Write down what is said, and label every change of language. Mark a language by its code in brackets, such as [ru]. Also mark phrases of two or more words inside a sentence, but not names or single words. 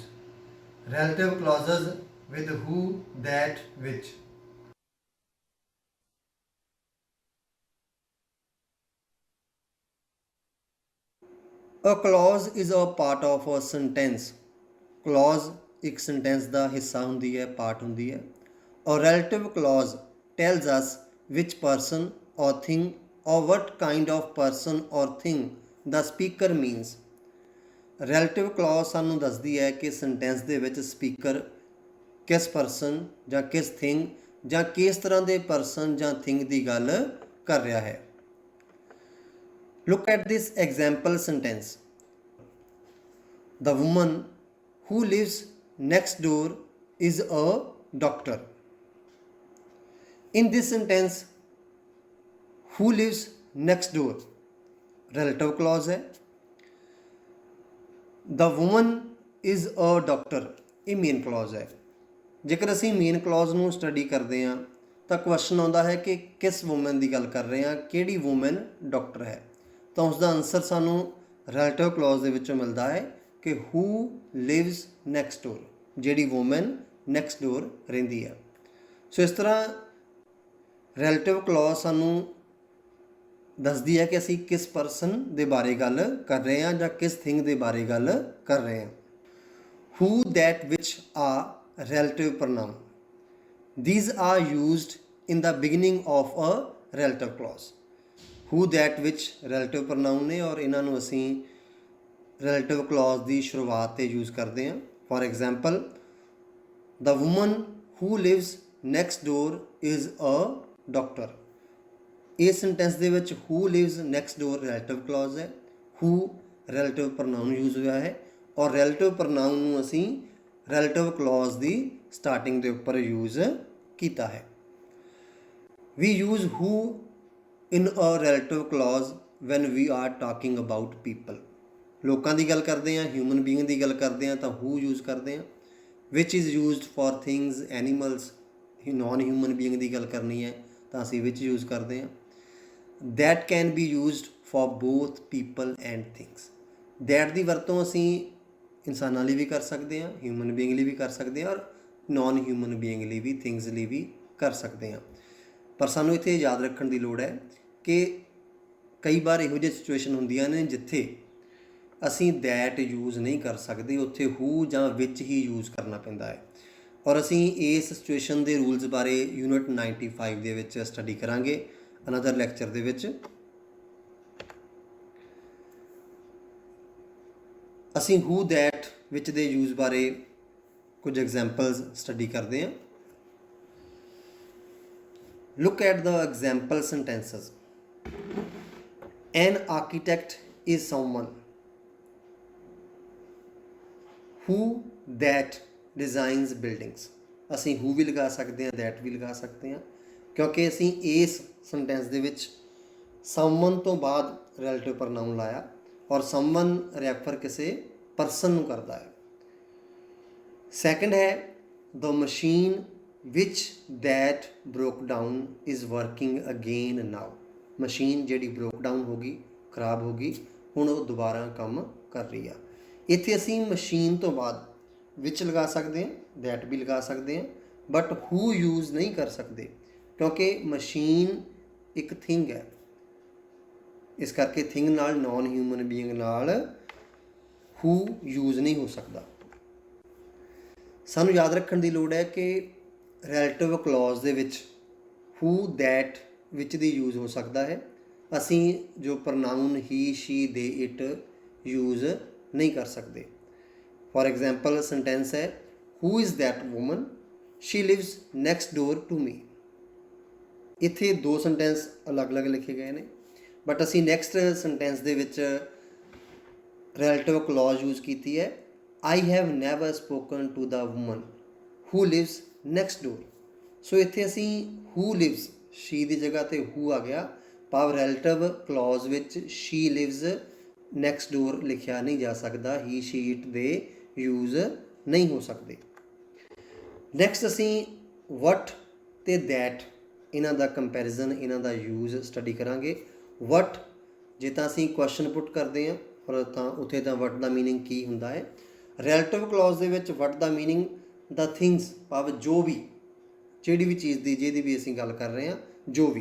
[en] Relative clauses with who, that, which. A clause is a part of a sentence. [pa] Clause ਇੱਕ sentence ਦਾ ਹਿੱਸਾ ਹੁੰਦੀ ਹੈ, part ਹੁੰਦੀ ਹੈ. [en] A relative clause tells us which person or thing or what kind of person or thing the speaker means. Relative clause [pa] ਸਾਨੂੰ ਦੱਸਦੀ ਹੈ ਕਿ sentence ਦੇ ਵਿੱਚ speaker ਕਿਸ person ਜਾਂ ਕਿਸ thing ਜਾਂ ਕਿਸ ਤਰ੍ਹਾਂ ਦੇ person ਜਾਂ thing ਦੀ ਗੱਲ ਕਰ ਰਿਹਾ ਹੈ. [en] Look at this example sentence. The woman who lives next door is a doctor. In this sentence, who lives next door? Relative clause है. The woman is a doctor. [pa] ਇਹ [en] main clause [pa] ਹੈ. ਜੇਕਰ ਅਸੀਂ [en] main clause [pa] ਨੂੰ ਸਟੱਡੀ ਕਰਦੇ ਹਾਂ ਤਾਂ ਕੁਐਸਚਨ ਆਉਂਦਾ ਹੈ ਕਿ ਕਿਸ ਵੂਮਨ ਦੀ ਗੱਲ ਕਰ ਰਹੇ ਹਾਂ, ਕਿਹੜੀ [en] woman doctor [pa] ਹੈ, ਤਾਂ ਉਸ ਦਾ ਆਨਸਰ ਸਾਨੂੰ [en] relative clause [pa] ਦੇ ਵਿੱਚੋਂ ਮਿਲਦਾ ਹੈ ਕਿ [en] who lives next door, [pa] ਜਿਹੜੀ [en] woman next door [pa] ਰਹਿੰਦੀ ਹੈ. ਸੋ ਇਸ ਤਰ੍ਹਾਂ [en] relative clause [pa] ਸਾਨੂੰ ਦੱਸਦੀ ਹੈ ਕਿ ਅਸੀਂ ਕਿਸ ਪਰਸਨ ਦੇ ਬਾਰੇ ਗੱਲ ਕਰ ਰਹੇ ਹਾਂ ਜਾਂ ਕਿਸ ਥਿੰਗ ਦੇ ਬਾਰੇ ਗੱਲ ਕਰ ਰਹੇ ਹਾਂ. [en] Who, that, which are relative pronoun. These are used in the beginning of a relative clause. Who, that, which relative pronoun [pa] ਨੇ ਔਰ ਇਹਨਾਂ ਨੂੰ ਅਸੀਂ [en] relative clause [pa] ਦੀ ਸ਼ੁਰੂਆਤ 'ਤੇ ਯੂਜ਼ ਕਰਦੇ ਹਾਂ. [en] For example, the woman who lives next door is a doctor. [pa] ਇਸ sentence ਦੇ ਵਿੱਚ [en] who lives next door relative clause [pa] ਹੈ. [en] who relative pronoun [pa] ਯੂਜ਼ ਹੋਇਆ ਹੈ ਔਰ [en] relative pronoun [pa] ਨੂੰ ਅਸੀਂ [en] relative clause [pa] ਦੀ ਸਟਾਰਟਿੰਗ ਦੇ ਉੱਪਰ ਯੂਜ਼ ਕੀਤਾ ਹੈ. [en] We use who in a relative clause when we are talking about people. [pa] ਲੋਕਾਂ ਦੀ ਗੱਲ ਕਰਦੇ ਹਾਂ, [en] human being [pa] ਦੀ ਗੱਲ ਕਰਦੇ ਹਾਂ ਤਾਂ who ਯੂਜ਼ ਕਰਦੇ ਹਾਂ. [en] which is used for things, animals, non human being [pa] ਦੀ ਗੱਲ ਕਰਨੀ ਹੈ ਤਾਂ ਅਸੀਂ which ਯੂਜ਼ ਕਰਦੇ ਹਾਂ. [en] that can be used for both people and things. [pa] that ਦੀ ਵਰਤੋਂ ਅਸੀਂ ਇਨਸਾਨਾਂ ਲਈ ਵੀ ਕਰ ਸਕਦੇ ਹਾਂ, [en] human being [pa] ਲਈ ਵੀ ਕਰ ਸਕਦੇ ਹਾਂ ਔਰ [en] non human being [pa] ਲਈ ਵੀ, ਥਿੰਗਸ ਲਈ ਵੀ ਕਰ ਸਕਦੇ ਹਾਂ. ਪਰ ਸਾਨੂੰ ਇੱਥੇ ਯਾਦ ਰੱਖਣ ਦੀ ਲੋੜ ਹੈ ਕਿ ਕਈ ਵਾਰ ਇਹੋ ਜਿਹੀ ਸਿਚੁਏਸ਼ਨ ਹੁੰਦੀਆਂ ਨੇ ਜਿੱਥੇ ਅਸੀਂ [en] that use [pa] ਨਹੀਂ ਕਰ ਸਕਦੇ, ਉੱਥੇ ਹੂ ਜਾਂ ਵਿੱਚ ਹੀ ਯੂਜ਼ ਕਰਨਾ ਪੈਂਦਾ ਹੈ. ਔਰ ਅਸੀਂ ਇਸ ਸਿਚੁਏਸ਼ਨ ਦੇ ਰੂਲਸ ਬਾਰੇ ਯੂਨਿਟ 95 ਦੇ ਵਿੱਚ ਸਟੱਡੀ ਕਰਾਂਗੇ [en] another lecture [pa] ਦੇ ਵਿੱਚ. ਅਸੀਂ [en] who, that, which [pa] ਦੇ ਯੂਜ਼ ਬਾਰੇ ਕੁਝ [en] examples study [pa] ਕਰਦੇ ਹਾਂ. [en] Look at the example sentences. An architect is someone who that designs buildings. [pa] ਅਸੀਂ who ਵੀ ਲਗਾ ਸਕਦੇ ਹਾਂ, that ਵੀ ਲਗਾ ਸਕਦੇ ਹਾਂ ਕਿਉਂਕਿ ਅਸੀਂ ਇਸ ਸੈਂਟੈਂਸ ਦੇ ਵਿੱਚ someone ਤੋਂ ਬਾਅਦ [en] relative pronoun [pa] ਲਾਇਆ ਔਰ [en] someone refer [pa] ਕਿਸੇ ਪਰਸਨ ਨੂੰ ਕਰਦਾ ਹੈ. [en] ਸੈਕੰਡ ਹੈ the machine which that broke down is working again now. [pa] ਮਸ਼ੀਨ ਜਿਹੜੀ [en] broke down [pa] ਹੋ ਗਈ, ਖਰਾਬ ਹੋ ਗਈ, ਹੁਣ ਉਹ ਦੁਬਾਰਾ ਕੰਮ ਕਰ ਰਹੀ ਆ. ਇੱਥੇ ਅਸੀਂ ਮਸ਼ੀਨ ਤੋਂ ਬਾਅਦ ਵਿੱਚ ਲਗਾ ਸਕਦੇ ਹਾਂ, that ਵੀ ਲਗਾ ਸਕਦੇ ਹਾਂ, [en] but who use [pa] ਨਹੀਂ ਕਰ ਸਕਦੇ ਕਿਉਂਕਿ ਮਸ਼ੀਨ ਇੱਕ ਥਿੰਗ ਹੈ. ਇਸ ਕਰਕੇ ਥਿੰਗ ਨਾਲ, [en] non human being [pa] ਨਾਲ [en] who use [pa] ਨਹੀਂ ਹੋ ਸਕਦਾ. ਸਾਨੂੰ ਯਾਦ ਰੱਖਣ ਦੀ ਲੋੜ ਹੈ ਕਿ [en] relative clause [pa] ਦੇ ਵਿੱਚ [en] who, that, [pa] ਵਿੱਚ ਦੀ ਯੂਜ਼ ਹੋ ਸਕਦਾ ਹੈ. ਅਸੀਂ ਜੋ [en] pronoun he, she, they, it use [pa] ਨਹੀਂ ਕਰ ਸਕਦੇ. [en] For example sentence ਹੈ who is that woman? she lives next door to me. [pa] ਇੱਥੇ ਦੋ ਸੈਂਟੈਂਸ ਅਲੱਗ-ਅਲੱਗ ਲਿਖੇ ਗਏ ਨੇ ਬਟ ਅਸੀਂ [en] next sentence [pa] ਦੇ ਵਿੱਚ [en] relative clause use [pa] ਕੀਤੀ ਹੈ. [en] I have never spoken to the woman who lives next door. [pa] ਸੋ ਇੱਥੇ ਅਸੀਂ [en] who lives, she [pa] ਦੀ ਜਗ੍ਹਾ 'ਤੇ who ਆ ਗਿਆ, ਭਾਵ [en] relative clause [pa] ਵਿੱਚ [en] she lives next door [pa] ਲਿਖਿਆ ਨਹੀਂ ਜਾ ਸਕਦਾ, [en] he, she, it [pa] ਦੇ ਯੂਜ਼ ਨਹੀਂ ਹੋ ਸਕਦੇ. ਨੈਕਸਟ ਅਸੀਂ ਵਟ ਤੇ ਦੈਟ ਇਹਨਾਂ ਦਾ ਕੰਪੈਰੀਜ਼ਨ, ਇਹਨਾਂ ਦਾ [en] use study [pa] ਕਰਾਂਗੇ। ਵਟ ਜੇ ਤਾਂ ਅਸੀਂ [en] question put [pa] ਕਰਦੇ ਹਾਂ ਔਰ ਤਾਂ ਉੱਥੇ ਤਾਂ ਵਟ ਦਾ ਮੀਨਿੰਗ ਕੀ ਹੁੰਦਾ ਹੈ। [en] relative clause [pa] ਦੇ ਵਿੱਚ ਵਟ ਦਾ ਮੀਨਿੰਗ ਦਾ ਥਿੰਗਸ, ਭਾਵ ਜੋ ਵੀ, ਜਿਹੜੀ ਵੀ ਚੀਜ਼ ਦੀ, ਜਿਹਦੀ ਵੀ ਅਸੀਂ ਗੱਲ ਕਰ ਰਹੇ ਹਾਂ, ਜੋ ਵੀ।